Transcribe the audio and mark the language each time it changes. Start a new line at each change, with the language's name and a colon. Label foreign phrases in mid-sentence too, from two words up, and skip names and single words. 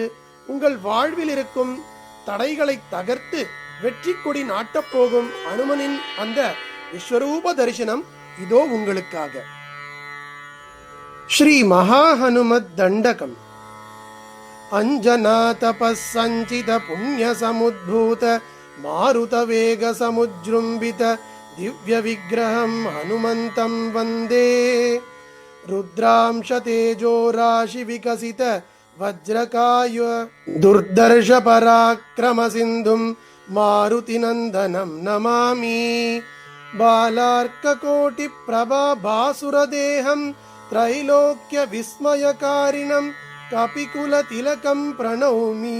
Tamil: உங்கள் வாழ்வில் இருக்கும் தடைகளை தகர்த்து வெற்றி கொடி நாட்டப் போகும் அனுமனின் அந்த விஸ்வரூப தரிசனம் இதோ உங்களுக்காக. ஸ்ரீ மகா ஹனுமத் தண்டகம்.
Sanskrit: अञ्जना तपसञ्चित पुण्य समुद्भूत मारुत वेग समुज्जृम्भित दिव्य विग्रहं हनुमन्तं वन्दे. रुद्रांश तेजो राशि विकसित वज्रकाय दुर्दर्श पराक्रम सिन्धुं मारुतिनन्दनं नमामि. बालार्ककोटि प्रभा भासुरदेहं त्रैलोक्य विस्मयकारिणं कपिकुलतिलकं प्रणौमि.